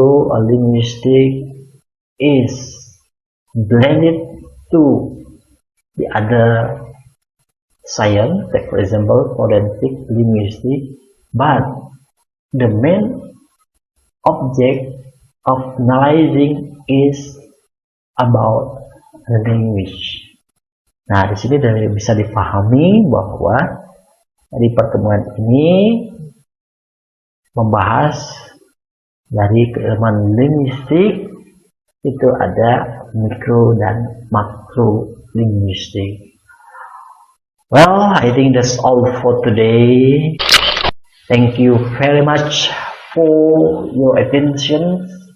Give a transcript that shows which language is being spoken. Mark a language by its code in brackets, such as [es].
[en] a linguistic is blended to the other science, like for example forensic linguistic, but the main object of analyzing is about language. [id] Nah, di sini bisa dipahami bahwa di pertemuan ini membahas dari keilmuan linguistik itu ada mikro dan makro linguistic. [en] Well, I think that's all for today. Thank you very much for your attention.